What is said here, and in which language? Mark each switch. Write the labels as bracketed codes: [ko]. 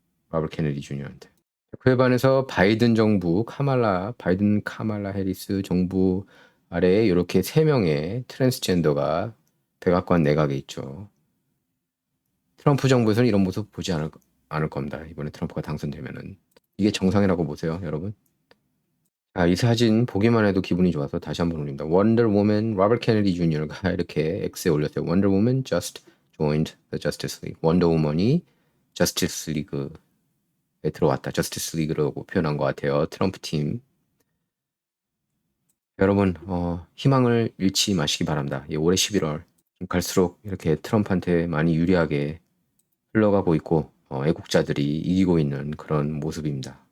[ko] 로버트 케네디 주니어한테. 그에 반해서 바이든 정부 바이든 카말라 해리스 정부 아래에 이렇게 3명의 트랜스젠더가 백악관 내각에 있죠. 트럼프 정부에서는 이런 모습 보지 않을 겁니다. 이번에 트럼프가 당선되면은. 이게 정상이라고 보세요, 여러분. 이 사진 보기만 해도 기분이 좋아서 다시 한번 올립니다. 원더우먼 로버트 케네디 주니어가 이렇게 X에 올렸어요. [en] 원더우먼 just joined the Justice League. [ko] 원더우먼이 저스티스 리그에 들어왔다. 저스티스 리그라고 표현한 것 같아요. 트럼프 팀. 여러분 희망을 잃지 마시기 바랍니다. 올해 11월 갈수록 이렇게 트럼프한테 많이 유리하게 흘러가고 있고 애국자들이 이기고 있는 그런 모습입니다.